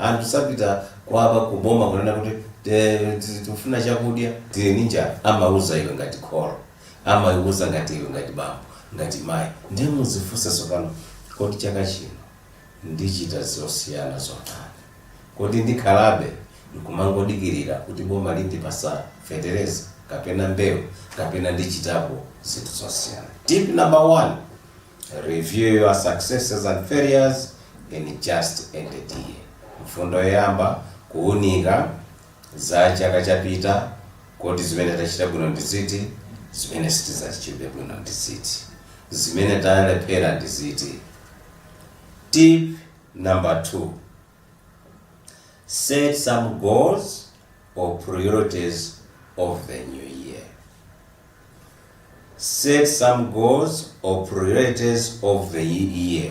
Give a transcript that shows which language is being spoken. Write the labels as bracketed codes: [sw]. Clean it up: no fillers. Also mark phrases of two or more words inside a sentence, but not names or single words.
[ny] Anthu sapita kwaba kuboma kunena kuti tifuna chakudya, tili ninja, amauza iwe ngati kholo, amauza ngati iwe ngati bambo, ngati mayi. Ndiye muzifunsa sopano, kodi chaka chino ndichita zosiyana zotani? Kodi ndikhalabe nkumangodikirira kuti boma lindipasa fetereza kapena mbewu kapena ndichitapo zinthu zosiyana? [en] Tip number 1, review your successes and failures in just ended year. [ny] Mfundo yoyamba, kuunika za chaka chapita, kodi zimene tachita bwino ndi ziti, zimene sitizachita bwino ndi ziti, zimene talephera ndi ziti. [en] Tip number 2, set some goals or priorities of the new year. Set some goals or priorities of the year.